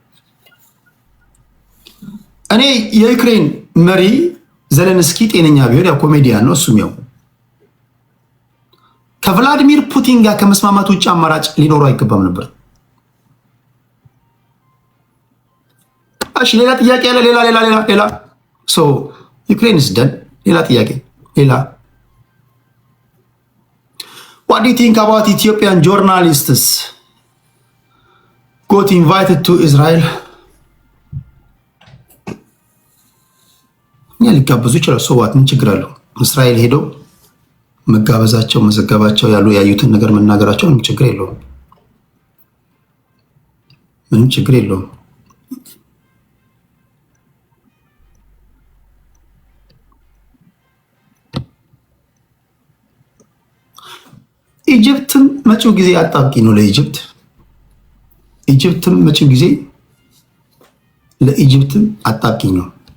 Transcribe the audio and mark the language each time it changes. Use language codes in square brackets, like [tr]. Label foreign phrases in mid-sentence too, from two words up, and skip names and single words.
[am] እኔ የዩክሬን መሪ ዘለንስኪ ጤነኛ ቢሆን ያው ኮሜዲያን ነው፣ እሱም ያው ከቭላዲሚር ፑቲን ጋር ከመስማማት ውጭ አማራጭ ሊኖረው አይገባም ነበር። እሺ ሌላ ጥያቄ ያለ ሌላ ዩክሬን [en] is done። [am] ሌላ ጥያቄ [en] What do you think about Ethiopian journalists got invited to Israel? [am] ሊጋበዙ ይችላል። ሰዋት ምን ችግር አለው? እስራኤል ሄደው መጋበዛቸው መዘገባቸው ያዩትን ነገር መናገራቸው ምንም ችግር የለውም። ኢጅፕትም መጪው ጊዜ አጣብቂ ነው ለኢጅፕት። ኢጅፕትም መጪው ጊዜ ለኢጅፕትም አጣብቂ ነው።